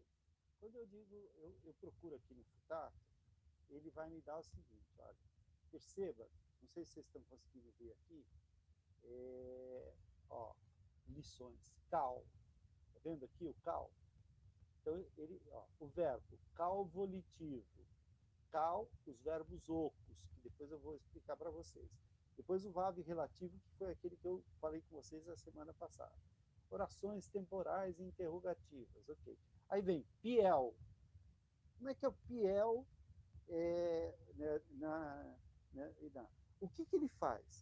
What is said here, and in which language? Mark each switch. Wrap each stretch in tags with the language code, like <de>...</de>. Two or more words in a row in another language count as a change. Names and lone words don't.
<pt>Quando eu digo, eu procuro aqui no futato, ele vai me dar o seguinte, olha, perceba, não sei se vocês estão conseguindo ver aqui, ó, lições, cal, tá vendo aqui o cal? Então, o verbo cal volitivo, cal, os verbos ocos, que depois eu vou explicar para vocês. Depois o verbo relativo, que foi aquele que eu falei com vocês a semana passada. Orações temporais e interrogativas, ok. Aí vem piel. Como é que é o piel o que ele faz?</pt>